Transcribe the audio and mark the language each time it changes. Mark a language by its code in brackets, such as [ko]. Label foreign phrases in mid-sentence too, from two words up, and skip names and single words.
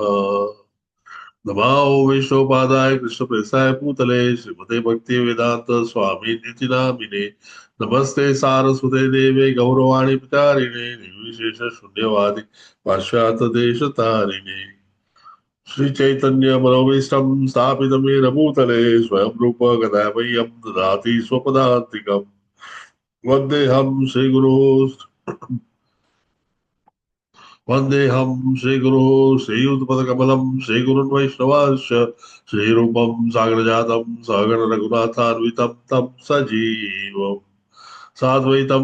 [sa] नमो विष्णुपादाय कृष्णप्रेसाय भूतले श्रीमते भक्ति वेदांत स्वामी निति नामिने नमस्ते सारस्वते देवे गौरवाणी प्रचारिणे निर्विशेष शून्यवादी पाश्चात देश तारिणे श्री चैतन्य मनोभीष्टम स्थापितम येन भूतले स्वयं रूप गदामह्यं ददाति स्वपदान्तिकम् वन्देऽहं श्रीगुरो वन्देऽहं श्रीगुरो श्रीयुतपदकमलं श्रीगुरुन् वैष्णवांश्च श्रीरूपं सागरजातं सगण रघुनाथान्वितं तं सजीवम् साद्वैतं